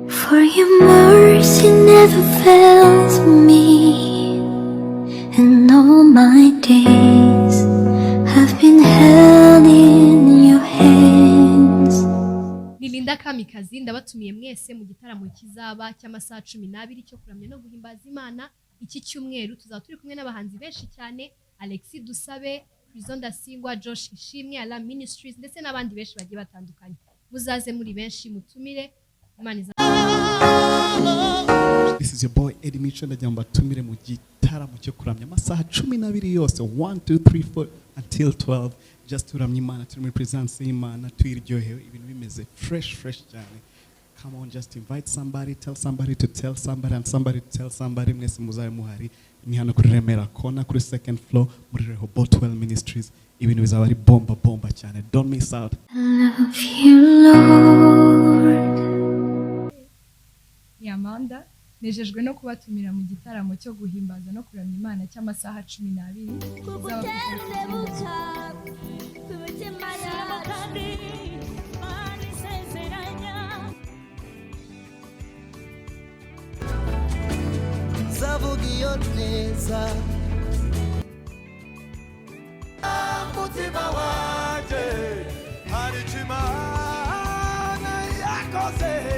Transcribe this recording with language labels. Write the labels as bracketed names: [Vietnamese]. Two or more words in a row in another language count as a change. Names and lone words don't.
[English] For your mercy never fails me, and all my days have been held in your hands. [Kinyarwanda] Nilinda Kamikazi ndabatumiye mwese mu gitaramo kizaba cy'amasaha 12 cyo kuramya no guhimbaza Imana. Iki cyumweru tuzaba turi kumwe n'abahanzi benshi cyane, Alexi DUSABE, Chryso Ndasingwa, Josh Ishimwe, Ala Ministries ndetse n'abandi benshi bagiye batandukanye. Muzaze muri benshi mutumire Imana. [English] This is your boy [Kinyarwanda] Eddie Micho ndajyamba tumire mu gitaramo cyo kuramya amasaha 12 yose 1 2 3 4 [English] until 12 just [Kinyarwanda] turamya Imana turi muri presence y'Imana twiryohewe ibintu bimeze fresh cyane. [English] Come on, just invite somebody, tell somebody to tell somebody and somebody to tell somebody. [Kinyarwanda] Mwese muzaye muhari ni hano kuri Remera kona kuri [English] second floor [Kinyarwanda] muri Rehoboth Well Ministries. Ibintu bizaba ari bomba cyane. [English] Don't miss out. Love you, Lord. [Kinyarwanda] Amanda nejejwe no kubatumira mu gitaramo cyo guhimbaza no kuramya Imana cy'amasaha 12 zavugiyo neza mutima wanje hari Imana yakoze.